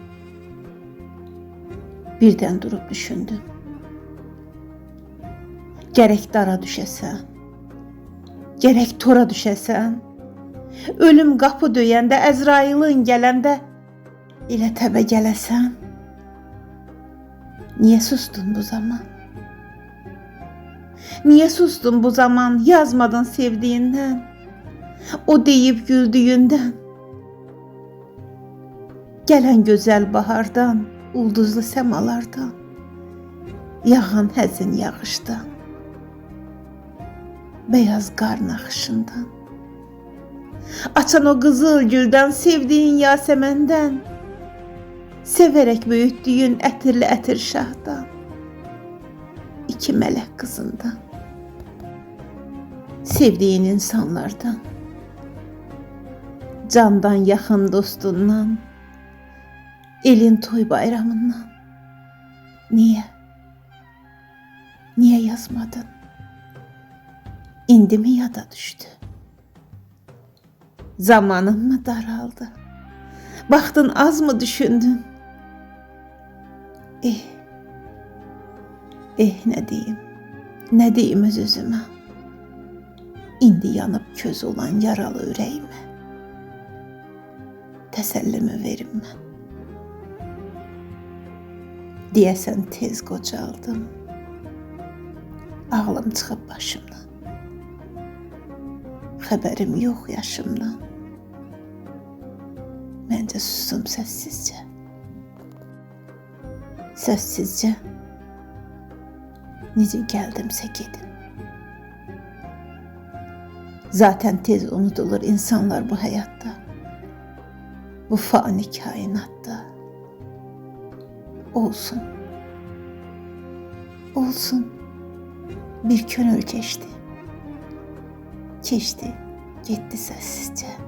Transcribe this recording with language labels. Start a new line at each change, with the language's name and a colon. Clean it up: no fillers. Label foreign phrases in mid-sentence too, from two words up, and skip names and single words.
Azerbaijani: Birdən durub düşündüm. Gərək dara düşəsən, gərək tora düşəsən, ölüm qapı döyəndə, Əzrailin gələndə elə təbə gələsən.
Turkish: Niye sustun bu zaman? Niye sustun bu zaman? Yazmadın sevdiğinden, o deyip güldüğünden. Gelen güzel bahardan,
Azerbaijani: ulduzlu semalardan, yağan həzin yağışdan, beyaz qar naxışından, açan o qızıl güldən, sevdiğin Yaseməndən,
Turkish: severek büyüttüğün
Azerbaijani: ətirli ətir şahdan, iki mələk kızından, sevdiğin insanlardan, candan yaxın dostundan, elin toy bayramından.
Turkish: Niye? Niye yazmadın?
Azerbaijani: İndi mi yada düştü? Zamanın mı daraldı?
Turkish: Baktın az mı düşündün? Ne diyeyim öz-özümə?
Azerbaijani: İndi yanıb köz olan yaralı ürəyimə təsəllimi verim mən. Deyəsən tez qocaldım, ağlım çıxıb başımdan, xəbərim yox yaşımdan. Məncə susum səssizcə. Səssizcə necə gəldimsə gedim.
Turkish: Zaten tez unutulur insanlar bu hayatta, bu fani kainatta. Olsun, olsun, bir könül geçti. Geçti, gitti sessizce.